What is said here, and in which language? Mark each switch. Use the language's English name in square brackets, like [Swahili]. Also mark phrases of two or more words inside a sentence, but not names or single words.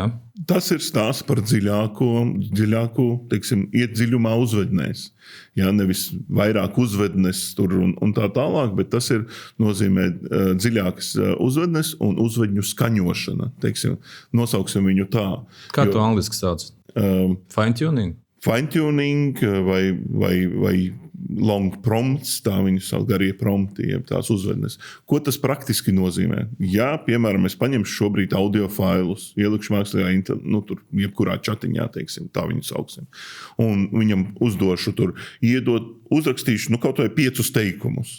[Latvian] Tas ir stāsts par dziļāku, teiksim, iet dziļumā uzvednēs. Jā, nevis vairāk uzvednes tur un tā tālāk, bet tas ir nozīmē dziļākas uzvednes un uzvedņu skaņošana. Teiksim, nosauksim viņu tā. Kā to angliski sauc? Fine-tuning? Fine-tuning vai [English] long prompts, [Latvian] tā viņu sauc, garie prompti, jeb tās uzvednes. Ko tas praktiski nozīmē? Ja, piemēram, es paņemšu šobrīd audio failus, ielikšu mākslīgā, tur jebkurā chatiņā, teiksim, tā viņu sauksim, un viņam uzdošu tur, uzrakstīšu, kaut vai 5 teikumus.